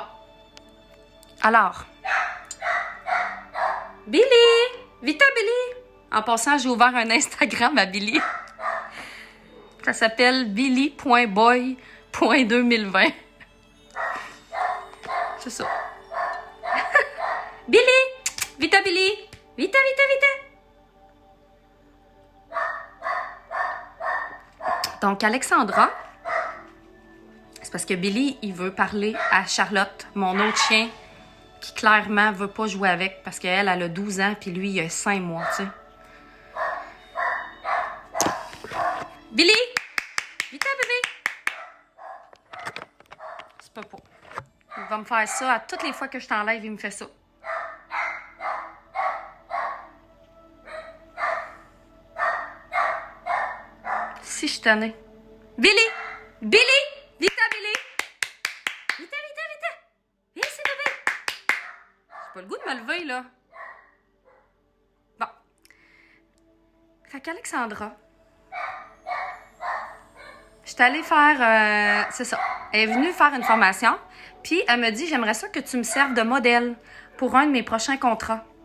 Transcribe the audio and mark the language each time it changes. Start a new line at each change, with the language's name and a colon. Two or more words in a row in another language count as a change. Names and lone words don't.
French: Alors. Billy! Vita, Billy! En passant, j'ai ouvert un Instagram à Billy. Ça s'appelle billy.boy.2020. C'est ça. Billy! Vita, Billy! Vita, vita, vita! Donc, Alexandra, c'est parce que Billy, il veut parler à Charlotte, mon autre chien, qui clairement veut pas jouer avec parce qu'elle, elle a 12 ans, puis lui, il a 5 mois, tu sais. Billy! Vita, bébé! C'est pas pour. Il va me faire ça à toutes les fois que je t'enlève, il me fait ça. Si je tenais. Billy! Billy! Vita, Billy! Vita, vita, vita! Viens ici, bébé! J'ai pas le goût de me lever, là. Bon. Fait qu'Alexandra, je suis allée faire... c'est ça. Elle est venue faire une formation, puis elle me dit, j'aimerais ça que tu me serves de modèle pour un de mes prochains contrats.